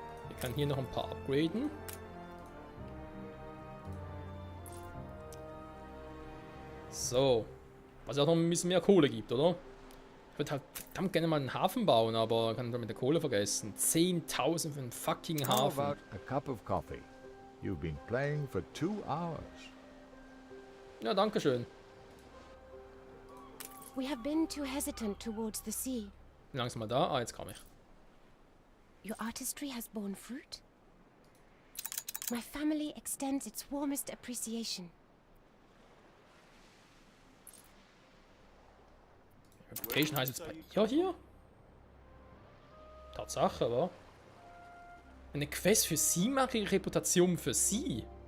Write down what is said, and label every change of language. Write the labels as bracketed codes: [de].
[de] Ich kann hier noch ein paar upgraden. So. Was auch noch ein bisschen mehr Kohle gibt, oder? Ich würde halt verdammt gerne mal einen Hafen bauen, aber kann damit der Kohle vergessen. 10.000 für einen fucking [en] How [de] Hafen. [en] about a cup of coffee? You've been playing for 2 hours. [de] Ja, danke schön. [en] We have been too hesitant towards the sea. [de] Wie lange ist mal da? Ah, jetzt komme ich. [en] Your artistry has borne fruit. My family extends its warmest appreciation. [de] Reputation heißt jetzt bei ihr hier? Tatsache, wa? Eine Quest für sie mache ich Reputation für sie.